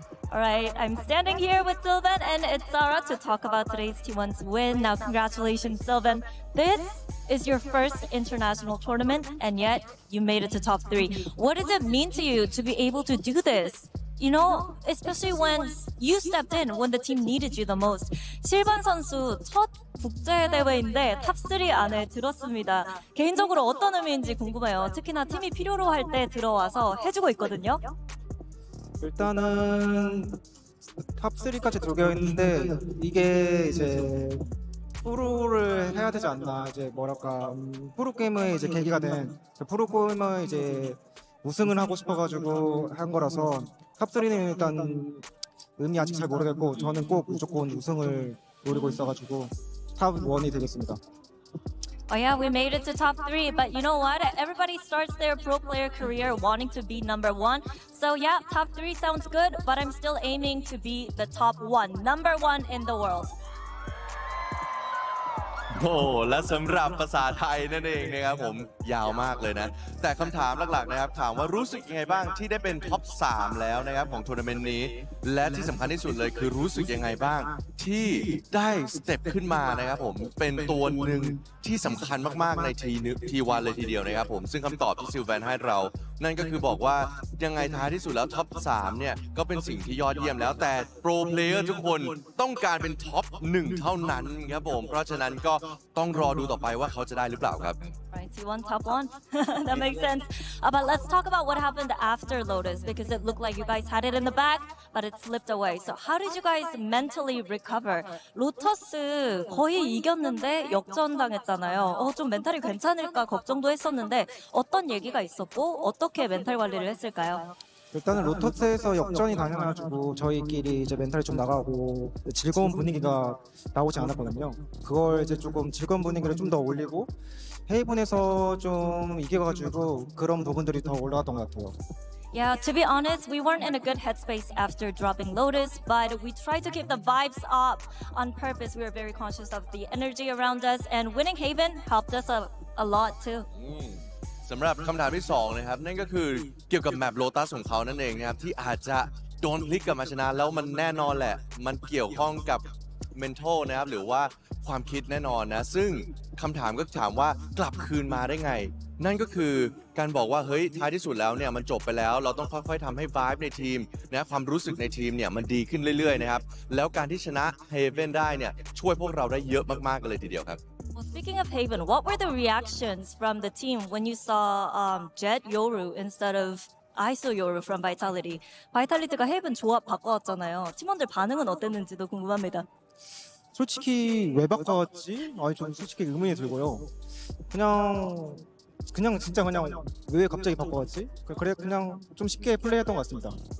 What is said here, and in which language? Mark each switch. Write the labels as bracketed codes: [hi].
[en] All right, I'm standing here with Sylvan and it's Sarah to talk about today's T1's win. Now, congratulations, Sylvan. This is your first international tournament, and yet you made it to top 3. What does it mean to you to be able to do this? You know, especially when you stepped in when the team needed you the most. [ko] 실반 선수 첫 국제 대회인데 탑3 안에 들었습니다. 개인적으로 어떤 의미인지 궁금해요. 특히나 팀이 필요로 할 때 들어와서 해주고 있거든요. 일단은 탑3까지 들어가 있는데 이게 이제 프로를 해야 되지 않나, 이제 뭐랄까 프로 게임의 이제 계기가 된 프로 게임을 이제 우승을 하고 싶어가지고 한 거라서 탑3는 일단 의미 아직 잘 모르겠고 저는 꼭 무조건 우승을 노리고 있어가지고 탑1이 되겠습니다. [en] Oh yeah, we made it to top 3, but you know what? Everybody starts their pro player career wanting to be number 1. So yeah, top 3 sounds good, but I'm still aiming to be the top 1, number 1 in the world. [th] โอ้และสำหรับภาษาไทยนั่นเองนะครับผมยาวมากเลยนะแต่คำถามหลักๆนะครับถามว่ารู้สึกยังไงบ้างที่ได้เป็นท็อป 3 แล้วนะครับของทัวร์นาเมนต์นี้และที่สำคัญที่สุดเลยคือรู้สึกยังไงบ้างที่ได้สเต็ปขึ้นมานะครับผมเป็นตัวหนึ่งที่สำคัญมากๆใน ทีวันเลยทีเดียวนะครับผมซึ่งคำตอบที่ซิลแวนให้เรานั่นก็คือบอกว่ายังไงท้ายที่สุดแล้วท็อป 3 เนี่ยก็เป็นสิ่งที่ยอดเยี่ยมแล้วแต่โปรเพลเยอร์ทุกคนต้องการเป็นท็อป 1 เท่านั้นครับผมเพราะฉะนั้นก็ต้องรอดูต่อไปว่าเขาจะได้หรือเปล่าครับ [en] Right, T1 top 1. That makes sense. But let's talk about what happened after Lotus, because it looked like you guys had it in the bag, but it slipped away. So how did you guys mentally recover? [ko] 로터스 거의 이겼는데 역전당했잖아요. 좀 멘탈이 괜찮을까 걱정도 했었는데 어떤 얘기가 있었고 어떻게 멘탈 관리를 했을까요? 일단은 로터스에서 역전이 당해가지고 저희끼리 이제 멘탈이 좀 나가고 즐거운 분위기가 나오지 않았거든요. 그걸 이제 조금 즐거운 분위기를 좀 더 올리고 헤이븐에서 좀 이겨가지고 그런 부분들이 더 올라갔던 것 같아요. [en] Yeah, to be honest, we weren't in a good headspace after dropping Lotus, but we tried to keep the vibes up on purpose. We were very conscious of the energy around us, and winning Haven helped us a a lot too. [th] สำหรับคำถามที่2นะครับนั่นก็คือเกี่ยวกับแมปโลตัสของเขานั่นเองนะครับที่อาจจะโดนพลิกกลับมาชนะแล้วมันแน่นอนแหละมันเกี่ยวข้องกับ mental นะครับหรือว่าความคิดแน่นอนนะซึ่งคำถามก็ถามว่ากลับคืนมาได้ไงนั่นก็คือการบอกว่าเฮ้ยท้ายที่สุดแล้วเนี่ยมันจบไปแล้วเราต้องค่อยๆทำให้ vibe ในทีมนะความรู้สึกในทีมเนี่ยมันดีขึ้นเรื่อยๆนะครับแล้วการที่ชนะ Haven ได้เนี่ยช่วยพวกเราได้เยอะมากๆกันเลยทีเดียวครับ [en] Well, speaking of Haven, what were the reactions from the team when you saw Jet Yoru instead of ISO Yoru from Vitality? [ko] Vitality가 Haven 조합 바꿔왔잖아요. 팀원들 반응은 어땠는지도 궁금합니다. 솔직히 왜 바꿨지? 좀 솔직히 의문이 들고요. 그냥 진짜 그냥 왜 갑자기 바꿔왔지? 그래 그냥 좀 쉽게 플레이했던 것 같습니다.